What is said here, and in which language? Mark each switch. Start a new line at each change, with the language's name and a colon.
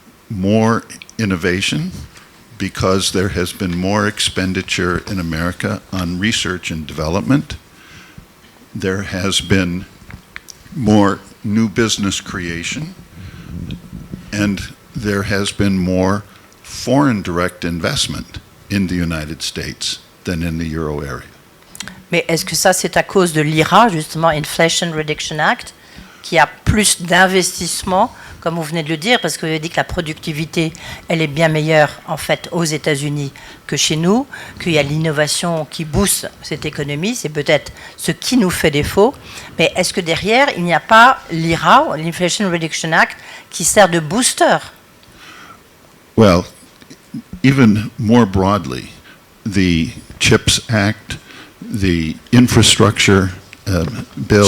English: More innovation, because there has been more expenditure in America on research and development. There has been more new business creation, and there has been more foreign direct investment in the United States than in the euro area.
French: Mais est-ce que ça, c'est à cause de l'IRA, justement, Inflation Reduction Act, qui a plus d'investissement, comme vous venez de le dire, parce que vous avez dit que la productivité, elle est bien meilleure, en fait, aux États-Unis que chez nous, qu'il y a l'innovation qui booste cette économie, c'est peut-être ce qui nous fait défaut, mais est-ce que derrière, il n'y a pas l'IRA, l'Inflation Reduction Act, qui sert de booster?
English: Well, even more broadly, the CHIPS Act, the infrastructure bill.